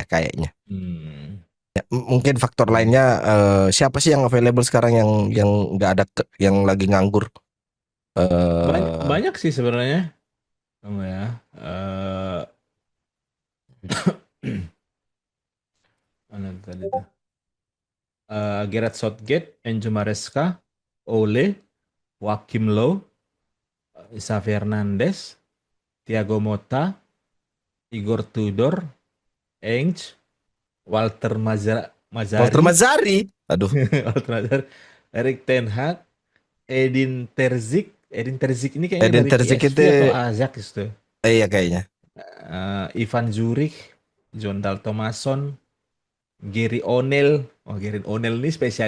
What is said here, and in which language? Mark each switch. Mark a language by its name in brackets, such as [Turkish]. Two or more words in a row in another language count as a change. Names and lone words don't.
[Indonesian] Ya, mungkin faktor lainnya siapa sih yang available sekarang yang nggak ada yang lagi nganggur? Banyak sih sebenarnya. Mana tadi tuh? Gareth Southgate, Enzo Maresca, Ole, Joachim Low, Xavi Hernandez, Thiago Motta, Igor Tudor, Ainge, Walter Mazzari. Aduh. Walter Mazzari, Erik Ten Hag, Edin Terzic. Edin Terzic ini kayaknya Edin dari Terzic PSV itu atau Ajax tuh. iya kayaknya. Ivan Zurich, Jon Dahl Tomasson, Gary O'Neil. Oh, Gary O'Neil ini spesialis.